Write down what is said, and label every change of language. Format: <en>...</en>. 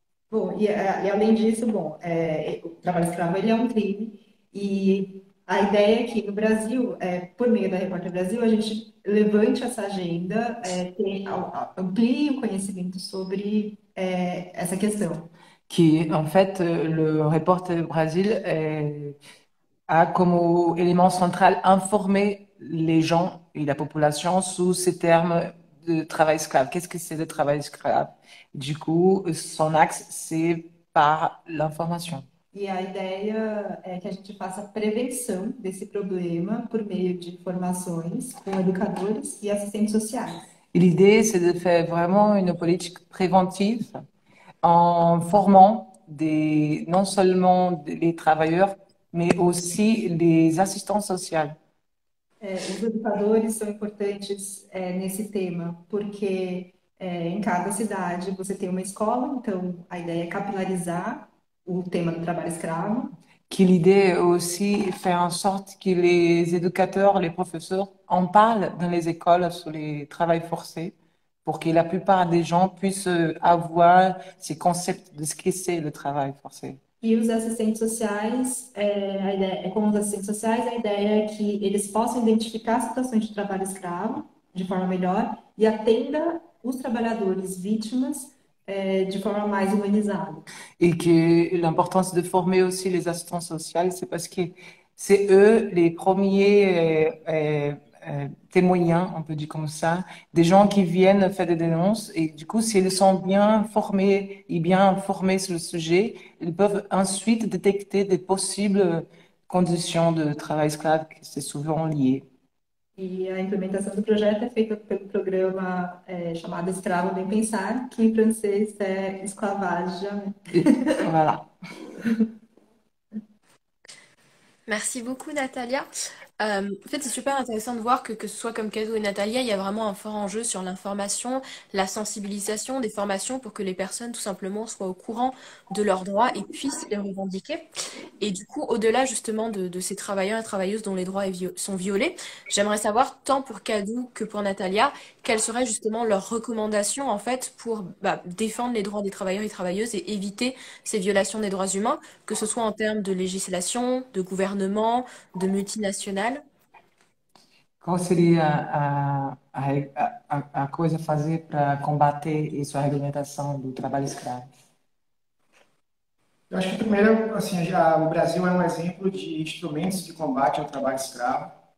<pt>Bom, e além disso, bom, o trabalho escravo ele é um crime e a ideia é que no Brasil, por meio da Repórter Brasil, a gente levante essa agenda, amplie o conhecimento sobre essa questão.</pt> <fr>Qui, en fait, le Reporter Brésil a comme élément central informer les gens et la population sous ces termes de travail esclave. Qu'est-ce que c'est le travail esclave? Du coup, son axe, c'est par l'information.</fr> <pt>E a ideia é que a gente faça prevenção desse problema por meio de formações com educadores e assistentes sociais.</pt> <fr>Et l'idée, c'est de faire vraiment une politique préventive en formant non seulement les travailleurs, mais aussi les assistants sociaux.</fr> <pt>Os educadores são importantes nesse tema, porque em cada cidade você tem uma escola, então a ideia é capilarizar o tema do trabalho escravo.</pt> <fr>Que l'idée est aussi faire en sorte que les éducateurs, les professeurs en parlent dans les écoles sur les travails forcés pour que la plupart des gens puissent avoir ces concepts de ce que c'est le travail forcé.</fr> <pt>E os assistentes sociais, a ideia, com os assistentes sociais, a ideia é que eles possam identificar situações de trabalho escravo de forma melhor e atenda os trabalhadores vítimas de forma mais humanizada.</pt> <fr>Et que l'importance de former aussi les assistants sociaux, c'est parce que c'est eux les premiers témoins, on peut dire comme ça, des gens qui viennent faire des dénonces. Et du coup, s'ils sont bien formés et bien informés sur le sujet, ils peuvent ensuite détecter des possibles conditions de travail esclave, que c'est souvent lié.</fr> <pt>E a implementação do projeto é feita pelo programa chamado Escravo Bem Pensar, que em francês é esclavage.</pt> <fr>Voilà. Merci beaucoup, Natalia. En fait, c'est super intéressant de voir que ce soit comme Kado et Natalia, il y a vraiment un fort enjeu sur l'information, la sensibilisation des formations pour que les personnes, tout simplement, soient au courant de leurs droits et puissent les revendiquer. Et du coup, au-delà justement de ces travailleurs et travailleuses dont les droits sont violés, j'aimerais savoir, tant pour Kado que pour Natalia, quelles seraient justement leurs recommandations, en fait, pour défendre les droits des travailleurs et travailleuses et éviter ces violations des droits humains, que ce soit en termes de législation, de gouvernement, de multinationales.</fr> <pt>Qual seria a coisa a fazer para combater isso, a regulamentação do trabalho escravo? Eu acho que primeiro, assim, já o Brasil é um exemplo de instrumentos de combate ao trabalho escravo.</pt>